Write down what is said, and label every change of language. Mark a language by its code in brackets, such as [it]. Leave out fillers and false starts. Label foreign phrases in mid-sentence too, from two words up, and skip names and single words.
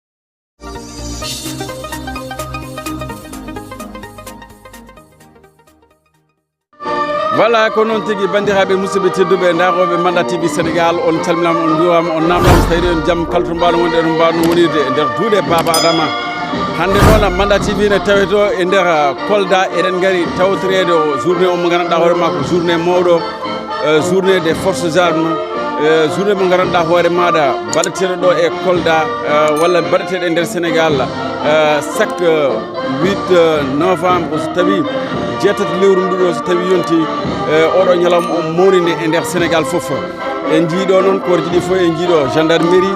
[ff] Voilà ko noon tigi bandiraɓe musidɓe tedduɓe daroɓe Manda TV Sénégal on calminama on duwama on namdama so tawi on jaam kala to mbawno wonde en mbawno wonirde e nder duuɗe Baba Adama hande noon Manda TV ne taweto e nder Kolda eɗen gaari tawtorede journée o mo ganduɗa hoore ma ko journée mawɗo [fr] journée des forces [ff] armes journée mo ganduɗa hoore maɗa baɗeteɗo ɗo e Kolda walla baɗeteɗo e nder Sénégal [fr] chaque 8 novembre [ff] so tawi jeetati lewru nduɗo so tawi yonti oɗo ñalawma o mawnide e nder Sénégal foof en jiiɗo noon koore jiɗi fof en jiiɗo gendarmerie